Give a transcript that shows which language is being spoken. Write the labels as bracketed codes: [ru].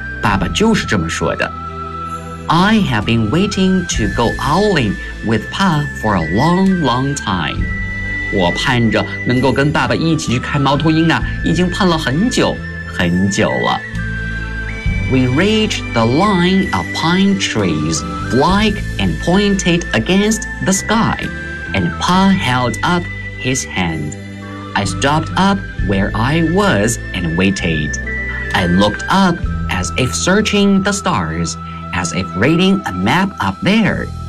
[zh] 爸爸就是这么说的。 [en] I have been waiting to go owling with Pa for a long, long time. [zh] 我盼着能够跟爸爸一起去看猫头鹰啊，已经盼了很久，很久了。 [en] We reached the line of pine trees, black and pointed against the sky. And Pa held up his hand. I stopped up where I was and waited. I looked up as if searching the stars, as if reading a map up there.